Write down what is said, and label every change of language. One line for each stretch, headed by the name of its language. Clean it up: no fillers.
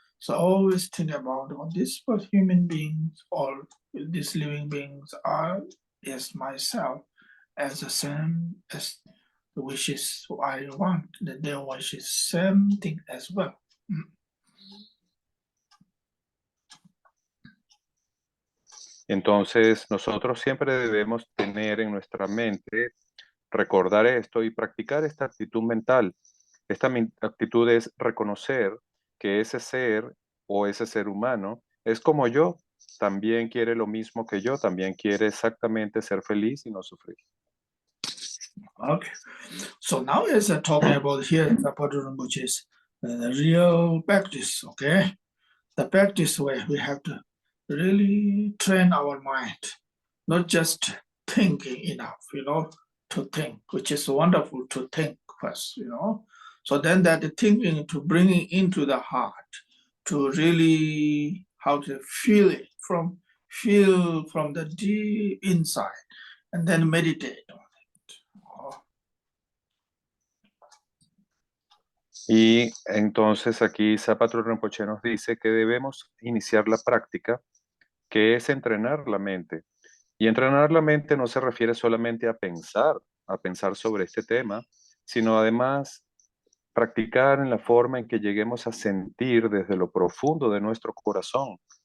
English: So always think about this for human beings, all these living beings are as myself, as the same as the wishes I want, that they wish the same thing as well.
Spanish: Entonces, nosotros siempre debemos tener en nuestra mente, recordar esto y practicar esta actitud mental. Esta actitud es reconocer que ese ser o ese ser humano es como yo, también quiere lo mismo que yo, también quiere exactamente ser feliz y no sufrir.
English: Okay, so now as talking about here, which is the real practice, okay? The practice where we have to really train our mind, not just thinking enough, to think, which is wonderful to think first, So then that thinking to bring it into the heart, to really how to feel from the deep inside, and then meditate on it.
Spanish: Y entonces aquí Zapatro Rinpoche nos dice que debemos iniciar la práctica, que es entrenar la mente. Y entrenar la mente no se refiere solamente a pensar sobre este tema, sino además practicar en la forma en que lleguemos a sentir desde lo profundo de nuestro corazón.